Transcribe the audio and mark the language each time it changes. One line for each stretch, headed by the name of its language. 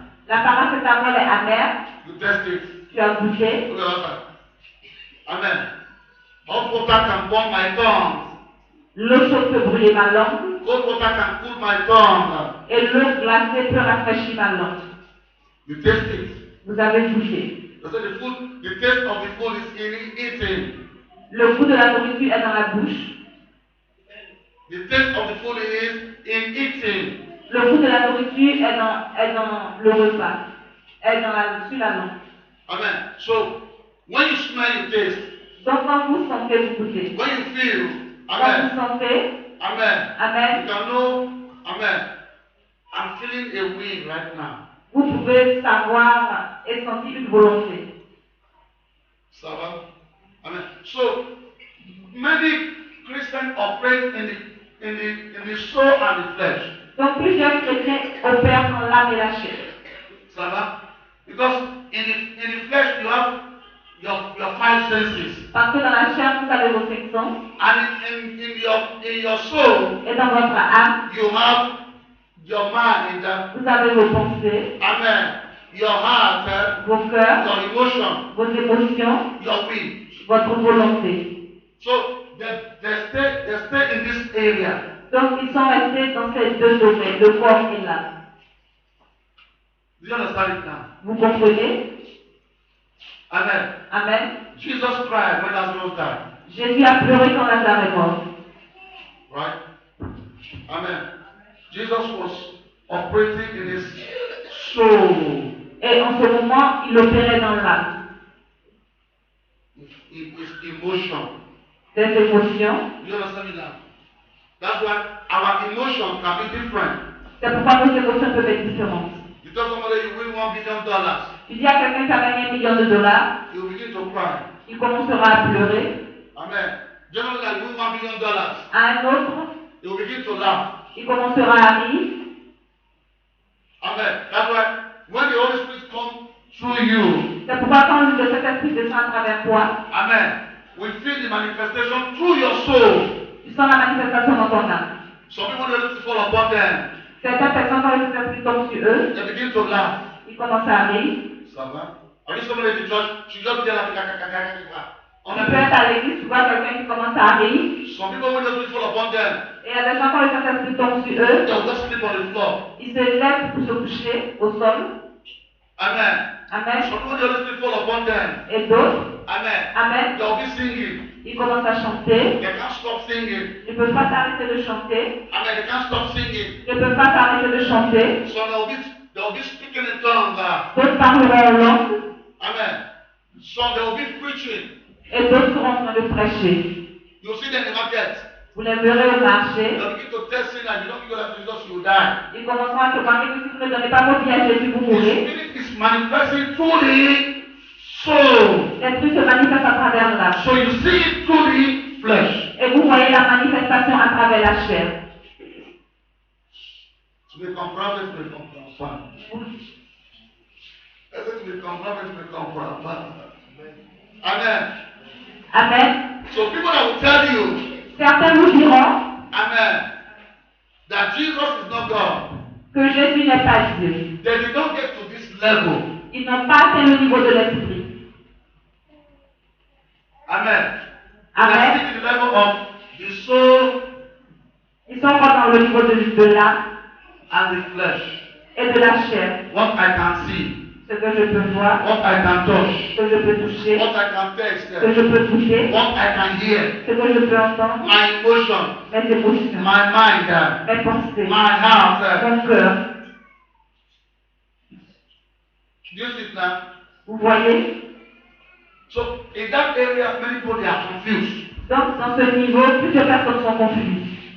French: La paracétamol est amère.
English: You test it.
French: Tu as goûté.
English: Look at that. Amen. Hot water can burn my tongue.
French: L'eau chaude peut brûler ma langue.
English: Cold water can cool my tongue.
French: Et l'eau glacée peut rafraîchir ma langue.
English: You taste it.
French: Vous avez goûté.
English: So the taste of the food is in eating.
French: Le goût de la nourriture est dans la bouche.
English: The taste of the food is in eating.
French: Le goût de la nourriture est dans le repas. Sur la langue.
English: Amen. So when you smell, you taste.
French: Donc quand vous sentez, vous goûtez.
English: When you feel,
French: Quand amen. vous sentez, Amen. amen,
English: You can know, amen. I'm feeling a wind right now.
French: vous pouvez savoir et sentir une volonté. Ça va? Amen.
English: So many Christians operate in the soul and the flesh.
French: Donc plusieurs chrétiens opèrent dans l'âme et la chair. Ça va?
English: Because in the flesh you have your five senses.
French: Parce que dans la chair, vous avez vos cinq sens.
English: And in your soul
French: Et dans votre âme,
English: you have your mind,
French: vous avez vos pensées,
English: amen. Your heart,
French: vos cœurs,
English: your emotion,
French: vos émotions,
English: your will.
French: votre volonté.
English: So they stay in this area.
French: Donc ils sont restés dans ces deux domaines, le corps et l'âme.
English: Do you understand it now?
French: Vous comprenez? Amen. Amen.
English: Jesus cried when Lazarus died.
French: Jésus a pleuré quand Lazare est mort.
English: Right? Amen. Jesus was operating in his soul.
French: Et en ce moment, il opérait dans l'âme.
English: It's emotion.
French: Des émotions.
English: You understand me now? That's why our emotions can be different.
French: C'est pourquoi nos émotions peuvent être différentes.
English: You tell somebody you win $1 billion,
French: Tu dis à quelqu'un qui a gagné $1 million,
English: he will begin to cry.
French: il commencera à pleurer. Amen.
English: Generally, you win $1 billion,
French: À un autre,
English: he will begin to laugh.
French: il commencera à rire. Amen.
English: That's why when the Holy Spirit comes through you,
French: C'est pourquoi quand le Saint-Esprit descend à travers toi,
English: amen, we feel the manifestation through your soul.
French: tu sens la manifestation dans ton âme.
English: Some people don't let it fall upon them.
French: Certaines personnes, quand le Saint-Esprit tombe sur eux,
English: They begin to laugh.
French: ils commencent à rire. Ça va?
English: Are you somebody in the church? She just be like, on
French: Tu peux être à l'église, tu vois quelqu'un qui commence à rire.
English: some people when the Spirit fall upon them,
French: Et il y a des gens, quand le Saint-Esprit tombe sur eux,
English: they'll just sleep on the floor.
French: ils se lèvent pour se coucher au sol. Amen. Amen.
English: Some people when the Spirit fall upon them,
French: Et d'autres, amen, amen,
English: they'll be singing.
French: ils commencent à chanter.
English: They can't stop singing.
French: Ils ne peuvent pas s'arrêter de chanter.
English: Amen. They can't stop singing.
French: Ils ne peuvent pas s'arrêter de chanter.
English: So they'll be speaking in tongues.
French: D'autres parleront en langue.
English: Amen. So they'll be preaching.
French: Et d'autres seront en train de prêcher.
English: You'll see them in the market.
French: Vous les verrez au marché.
English: They'll begin to tell sinners, you don't give your life to Jesus, you will die.
French: Ils commenceront à te parler que si vous ne donnez pas votre vie à Jésus, vous
English: The
French: mourrez.
English: Spirit is manifesting through the soul.
French: L'Esprit se manifeste à travers l'âme.
English: So you see it through the flesh.
French: Et vous voyez la manifestation à travers la chair. Tu me comprends, tu me comprends pas. Est-ce que tu me comprends, tu me comprends pas? Amen. Amen.
English: So people that will tell you,
French: Certains vous diront
English: amen, that Jesus is not God.
French: que Jésus n'est pas Dieu.
English: They did not get to this level.
French: Ils n'ont pas atteint le niveau de l'Esprit. Amen. Amen.
English: They are still in the level of the soul
French: Ils sont encore dans le niveau de l'âme
English: and the flesh.
French: et de la chair.
English: What I can see,
French: Ce que je peux voir,
English: what I can touch,
French: ce que je peux toucher,
English: what I can
French: ce
English: taste,
French: que je peux goûter,
English: what I can hear,
French: ce que je peux entendre,
English: my emotion,
French: mes émotions,
English: my mind,
French: mes pensées,
English: my heart.
French: mon cœur.
English: Do you see it now?
French: Vous voyez?
English: So in that area, many people they are confused.
French: Donc, dans ce niveau, plusieurs personnes sont confuses.